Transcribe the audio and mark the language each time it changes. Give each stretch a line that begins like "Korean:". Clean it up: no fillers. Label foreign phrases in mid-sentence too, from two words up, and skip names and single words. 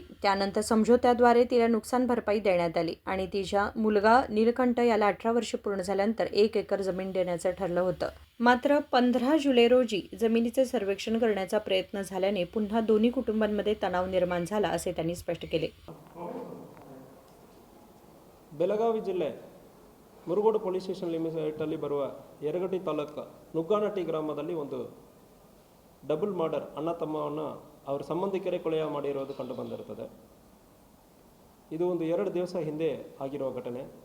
Marathi: त्यानंतर समझोत्याद्वारे तिला नुकसान भरपाई देण्यात आली आणि तिचा मुलगा नीलकंठ याला 18 वर्षे पूर्ण झाल्यानंतर 1 एकर जमीन देण्याचं ठरलं होतं. मात्र 15 जुलै रोजी जमिनीचे सर्वेक्षण करण्याचा प्रयत्न झाल्याने पुन्हा दोन्ही कुटुंबांमध्ये तणाव निर्माण झाला, असे त्यांनी स्पष्ट केले.
Kannada: ಬೆಳಗಾವಿ ಜಿಲ್ಲೆ ಮುರುಗೋಡು
English: police station
Kannada: ಲಿಮಿಟಲ್ಲಿ ಬರುವ ಯರಗಟ್ಟಿ ತಾಲೂಕು ನುಗ್ಗಾನಟ್ಟಿ ಗ್ರಾಮದಲ್ಲಿ ಒಂದು
English: double murder
Kannada: ಅಣ್ಣ ತಮ್ಮವನ್ನು ಅವರ ಸಂಬಂಧಿಕರೇ ಕೊಲೆ ಮಾಡಿರೋದು ಕಂಡು ಬಂದಿರುತ್ತದೆ. ಇದು ಒಂದು 2 ದಿವಸ ಹಿಂದೆ ಆಗಿರುವ ಘಟನೆ.